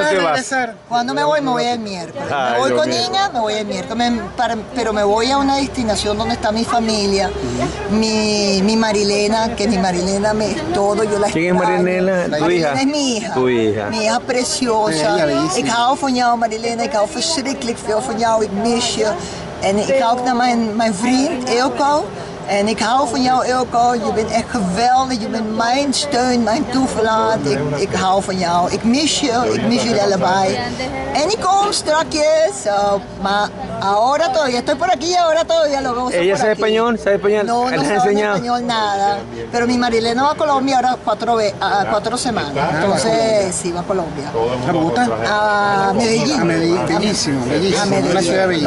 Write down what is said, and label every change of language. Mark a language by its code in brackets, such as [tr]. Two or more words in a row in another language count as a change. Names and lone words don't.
[es] Vuelve te a vas? regresar. Cuando me voy el miércoles. Ay, Me voy Dios con mío. niña, me voy el miércoles. Pero me voy a una destinación donde está mi familia, mi Marilena, que mi Marilena me es todo, yo la ¿Quién es extraño. Marilena? ¿Tu Marilena hija? es mi hija. Tu hija. Mi hija preciosa. Ja, bellísima. [nl] Ik hou van jou, Marilena. Ik hou verschrikkelijk veel van jou. Ik mis je. En ik ga ook naar mijn vriend, Eelco. En ik hou van jou, Eelco. Je bent echt geweldig. Je bent mijn steun, mijn toeverlaat. Ik hou van jou. Ik mis je. Ik mis jullie allebei. En ik kom strakjes. [es] Maar ahora todavía estoy por aquí y ahora todavía lo veo. ¿Ella sabe español? ¿Sabe español? No, ¿Les no ha sabe enseñado? español nada. Pero mi Marilena va a Colombia ahora 4 semanas. Entonces, sí, va a Colombia. ¿La gusta? A Medellín. A Medellín, bellísimo, A bellísimo. Medellín. Una ciudad bellísima.